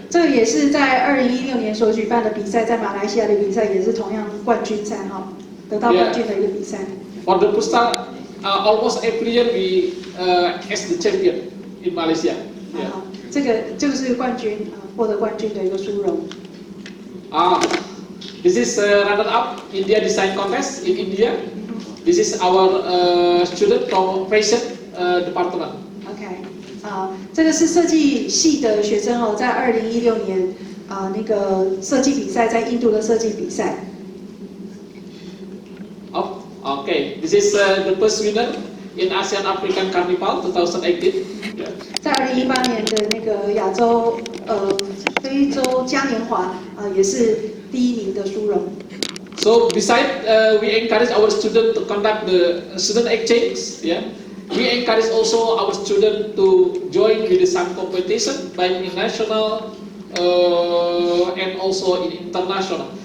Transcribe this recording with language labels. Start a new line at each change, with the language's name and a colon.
Chinese: 这个也是在2016年所举办的比赛，在马来西亚的比赛也是同样冠军赛哈，得到冠军的一个比赛。
English: For the futsal, almost every year we as the champion in Malaysia. Yeah.
Chinese: 这个就是冠军获得冠军的一个殊荣。
English: This is runner-up India Design Contest in India. This is our student from Fashion Department.
Chinese: OK， 这个是设计系的学生哦，在2016年那个设计比赛，在印度的设计比赛。
English: Okay, this is the first winner in ASEAN African Carnival 2018.
Chinese: 在2018年的那个亚洲非洲嘉年华也是第1名的殊荣。
English: So besides we encourage our students to conduct the student exchange, yeah, we encourage also our students to join with some competition, like in national and also in international.